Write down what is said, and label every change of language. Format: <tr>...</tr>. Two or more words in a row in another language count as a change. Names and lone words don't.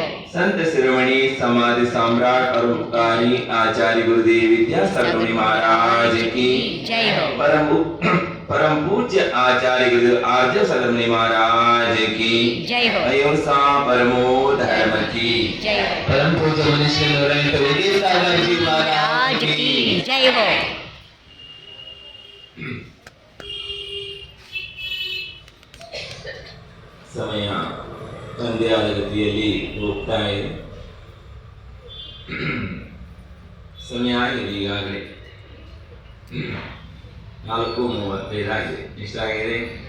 <hi>संत शिरोमणि समाधि सम्राट और उपकारी आचार्य गुरुदेव विद्यासागर मुनि महाराज की जय हो. परम पूज्य आचार्य गुरुदेव आर्य सागर मुनि महाराज की जय हो. अहिंसा परमो धर्म की जय हो. परम पूज्य मनीष विद्यासागर जी महाराज की जय हो.</hi> <kn>ಸಮಯ ತಂದೆಯಾದ ಗತಿಯಲ್ಲಿ ಹೋಗ್ತಾ ಇದೆ. ಸಮಯ ಆಗಿದೆ ಈಗಾಗಲೇ 4:35 ಆಗಿದೆ. ಎಷ್ಟಾಗಿದೆ?</kn>